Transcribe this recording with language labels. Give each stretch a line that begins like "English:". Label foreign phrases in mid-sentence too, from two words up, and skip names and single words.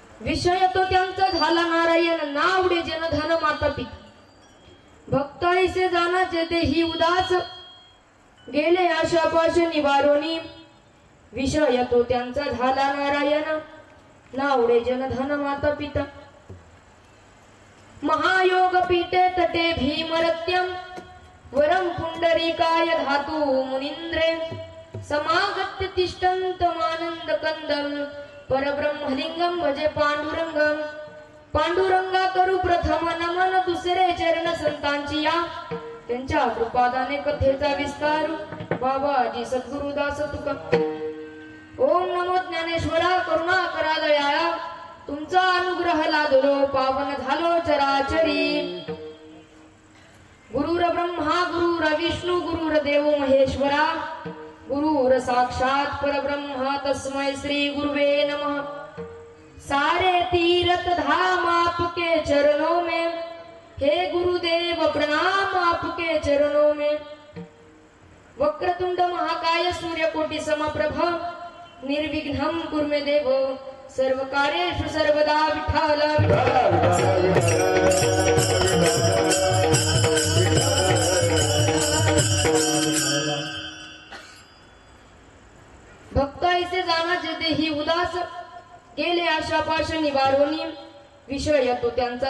Marathi: विषय तो त्यांचा झाला नारायण नावडे जनधन माता पिता भक्त ऐसे जाणाचे ते ही उदास गेले आशापाश निवारोनी विषय तो त्यांचा झाला नारायण नावडे जनधन माता पिता
Sanskrit: महायोग पीठे तटे भीमरत्यम वरम पुंडरीकाय धातु मुनींद्रे समागत्य तिष्ठन्तमानंद कंदम परब्रह्मलिंगम भजे पांडुरंगम
Marathi: पांडुरंगा करू प्रथम नमन दुसरे चरण संतांची या त्यांच्या कृपादाने कथेचा विस्तार बाबाजी सद्गुरुदास तुका ओम नमो ज्ञानेश्वरा करुणा करा दयाळा तुमचा अनुग्रह लादलो पावन झालो चराचरी
Sanskrit: गुरुर ब्रह्मा गुरुर विष्णू गुरुर देव महेश्वरा गुरुर साक्षात परब्रह्म तस्मै श्री गुरुवे नमः
Hindi: सारे तीर्थ धाम आपके चरणों में हे गुरुदेव प्रणाम आपके चरणों में
Sanskrit: वक्रतुंड महाकाय सूर्यकोटि समप्रभ निर्विघ्नं कुरु मे देव सर्व कार्येषु सर्वदा विठ्ठल
Marathi: भक्त ऐसे जाणाचे ते ही उदास केले आशापाश निवारोनी विषय तो त्यांचा